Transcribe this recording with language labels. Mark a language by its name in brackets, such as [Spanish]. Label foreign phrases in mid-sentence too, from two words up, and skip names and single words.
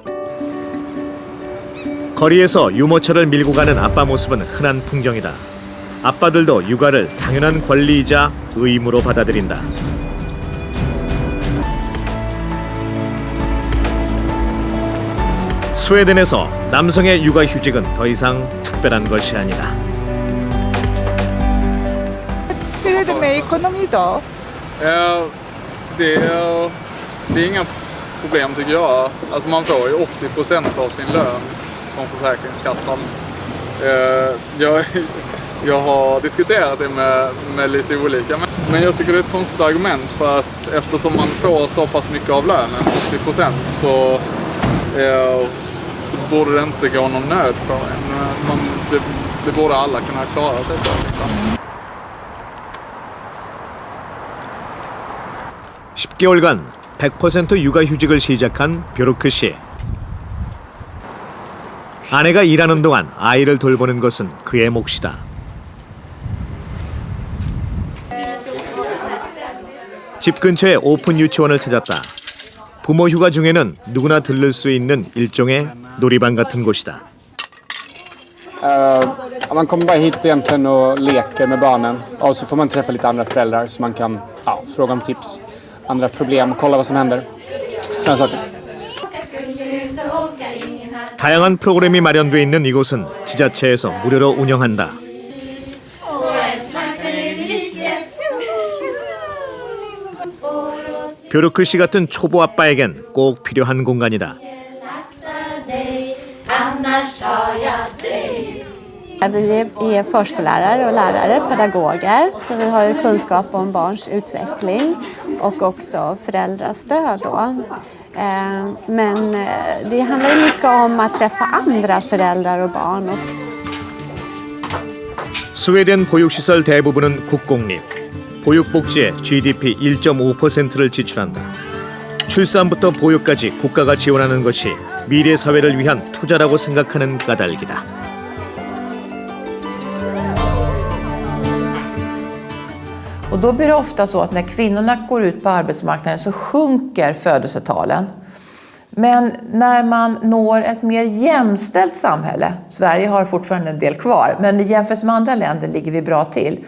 [Korean] 거리에서 유모차를 밀고 가는 아빠 모습은 흔한 풍경이다. 아빠들도 육아를 당연한 권리이자 의무로 받아들인다. 스웨덴에서 남성의 육아휴직은 더 이상 특별한 것이 아니다. [Swedish] Hur är det med ekonomi då? Det är inga problem tycker jag. Alltså man får ju 80% av sin lön från Försäkringskassan. Jag har diskuterat det med lite olika, men jag tycker det är ett konstigt argument för att eftersom man får så pass mycket av lönen, 80%, så borde det inte gå någon nöd på en. Det borde alla kunna klara sig på. Liksom. [Korean] 10개월간 100% 육아휴직을 시작한 벼루크 씨. 아내가 일하는 동안 아이를 돌보는 것은 그의 몫이다. 집 근처에 오픈 유치원을 찾았다. 부모 휴가 중에는 누구나 들를 수 있는 일종의 놀이방 같은 곳이다. [Swedish] Man kommer bara hit egentligen och leker med barnen och så får man träffa lite andra föräldrar så man kan fråga om tips, andra problem, kolla vad som händer. Sådana saker. [Korean] 다양한 프로그램이 마련돼 있는 이곳은 지자체에서 무료로 운영한다. 벼루크 씨 같은 초보 아빠에겐 꼭 필요한 공간이다. [Swedish] Vi är förskollärare och lärare, pedagoger, så vi har ju kunskap om barns utveckling och också föräldrastöd då. Men det handlar mycket om att träffa andra föräldrar och barn. [Korean] 스웨덴 보육시설 대부분은 국공립. 보육복지에 GDP 1.5%를 지출한다. 출산부터 보육까지 국가가 지원하는 것이 미래 사회를 위한 투자라고 생각하는 까닭이다. [Swedish] Och då blir det ofta så att när kvinnorna går ut på arbetsmarknaden så sjunker födelsetalen. Men när man når ett mer jämställt samhälle, Sverige har fortfarande en del kvar, men i jämförelse med andra länder ligger vi bra till.